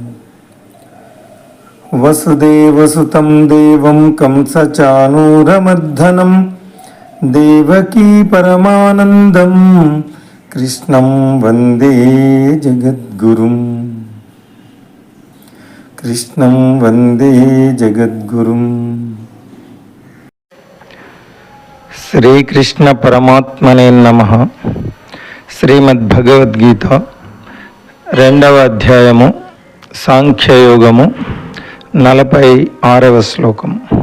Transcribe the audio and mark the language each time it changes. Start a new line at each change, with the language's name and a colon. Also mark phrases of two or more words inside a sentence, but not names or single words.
Sanskrit: वसुदेवसुतं देवं कंसचाणूरमर्दनं देवकी परमानन्दं कृष्णं वन्दे जगद्गुरुं. कृष्णं वन्दे जगद्गुरुं. శ్రీకృష్ణ పరమాత్మనే నమః.
Telugu: శ్రీమద్భగవద్గీత 2వ అధ్యాయము సాంఖ్యయోగము 46వ శ్లోకం.